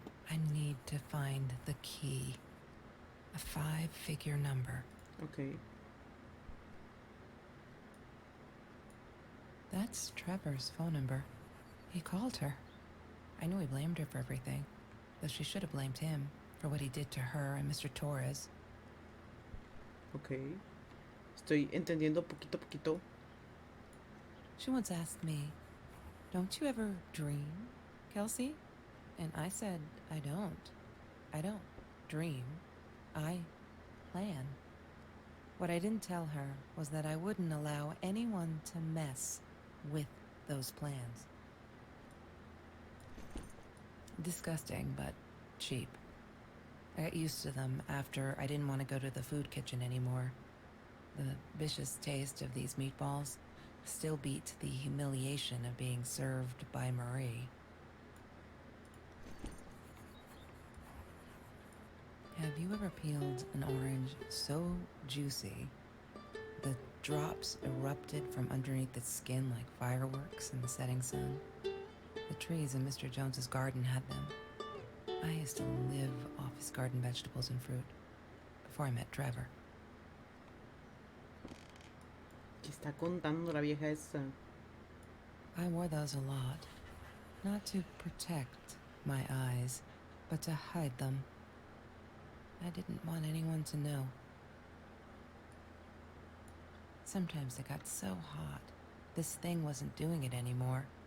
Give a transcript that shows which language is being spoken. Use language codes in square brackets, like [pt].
[en] I need to find the key. A 5-figure number. Okay. That's Trevor's phone number. He called her. I knew he blamed her for everything, though she should have blamed him for what he did to her and Mr. Torres. Okay. [es] Estoy entendiendo poquito a poquito. [en] She once asked me, "Don't you ever dream, Kelsey?" And I said, I don't. I don't dream. I plan. What I didn't tell her was that I wouldn't allow anyone to mess with those plans. Disgusting, but cheap. I got used to them after I didn't want to go to the food kitchen anymore. The vicious taste of these meatballs still beat the humiliation of being served by Marie. Have you ever peeled an orange so juicy the drops erupted from underneath its skin like fireworks in the setting sun? The trees in Mr. Jones's garden had them. I used to live off his garden vegetables and fruit before I met Trevor. [es] ¿Qué está contando la vieja esa? [en] I wore those a lot, not to protect my eyes, but to hide them. I didn't want anyone to know. Sometimes it got so hot, this thing wasn't doing it anymore.